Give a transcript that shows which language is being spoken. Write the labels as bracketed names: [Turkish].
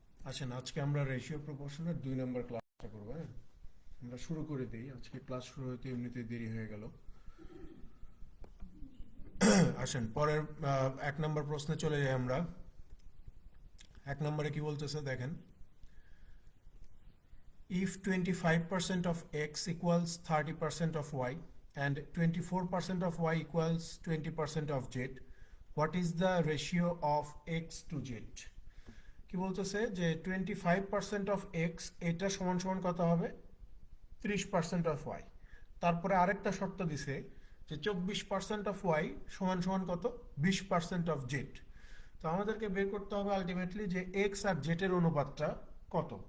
[Bangla] আসেন আজকে আমরা রেশিও প্রপোর্শনের 2 নম্বর ক্লাসটা করবো, হ্যাঁ। আমরা শুরু করে দিই, আজকে ক্লাস শুরু হতে এমনিতে দেরি হয়ে গেল। আসেন পরের 1 নম্বর প্রশ্নে চলে যাই আমরা। 1 নম্বরে কি বলতেছে দেখেন, [English] if 25% of x equals 30% of y and 24% of y equals 20% of z, what is the ratio of x to z? [Bangla] কি বলতেছে যে [English] 25% of x [Bangla] এটা সমান সমান কত হবে, [English] 30% of y। [Bangla] তারপরে আরেকটা শর্ত দিছে যে [English] 24% of y [Bangla] সমান সমান কত, [English] 20% of z। [Bangla] তো আমাদেরকে বের করতে হবে আলটিমেটলি যে x আর z এর অনুপাতটা কত।